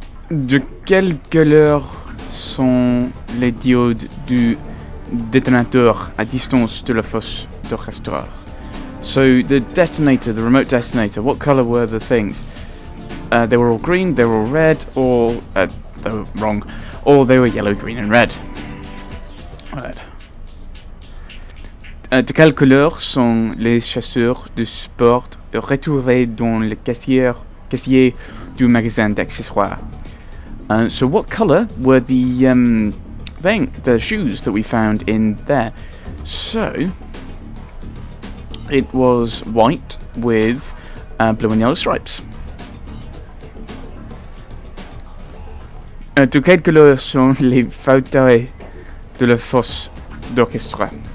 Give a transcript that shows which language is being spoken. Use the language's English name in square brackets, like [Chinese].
[French] De quelle couleur sont les diodes du détonateur à distance de la fosse d'orchestre? [English] So the detonator, the remote detonator, what color were the things? They were all green, they were all red, or they were wrong, or they were yellow, green, and red. Right. [French] De quelle couleur sont les chaussures de sport retrouvées dans le casier du magasin d'accessoires? [English] So what color were the shoes that we found in there? So it was white with blue and yellow stripes. [French] De quelle couleur sont les fauteuils de la fosse d'orchestre?